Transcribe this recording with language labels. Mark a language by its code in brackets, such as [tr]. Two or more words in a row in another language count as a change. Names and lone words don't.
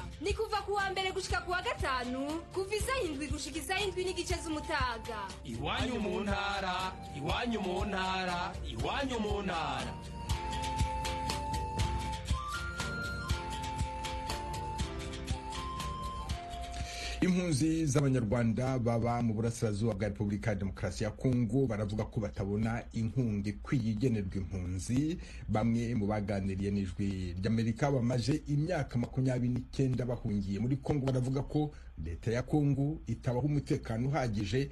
[rn] Ni kuva ku wa mbere gushika ku wa gatanu kuva isaha 7 gushika isaha 7:30 z'umutaga. Iwanyu mu ntara, iwanyu mu ntara, iwanyu mu ntara. [rw] Impunzi z'abanyarwanda baba mu burasirazuba bwa Repubulika ya Demokarasi ya Kongo baravuga ko batabona inkunga ikwiye igenerwa impunzi. Bamwe mu baganiriye n'Ijwi ry'Amerika bamaze imyaka 29 bahungiye muri Kongo baravuga ko leta ya Kongo itabaho umutekano uhagije.